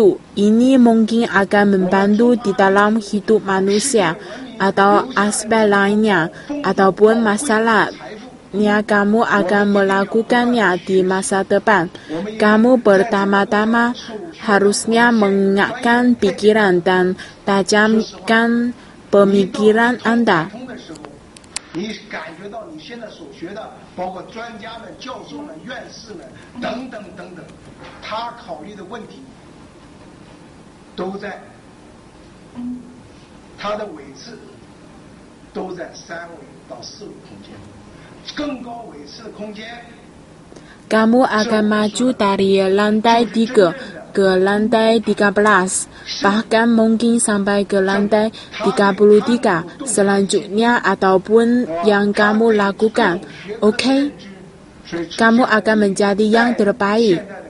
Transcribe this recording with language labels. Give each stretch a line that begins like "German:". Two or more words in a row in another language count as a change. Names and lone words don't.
Indonesian: Ini mungkin akan membantu di dalam hidup manusia atau aspek lainnya, ataupun masalahnya kamu akan melakukannya di masa depan. Kamu pertama-tama harusnya mengingatkan pikiran dan tajamkan pemikiran Anda.
Chinese: 你感觉到你现在所学的，包括专家们、教授们、院士们等等等等，他考虑的问题都在他的位置都在3维到4维空间，更高维次的空间。
Indonesian: Kamu akan maju dari lantai 3 ke lantai 13, bahkan mungkin sampai ke lantai 33 selanjutnya ataupun yang kamu lakukan. Oke? Kamu akan menjadi yang terbaik.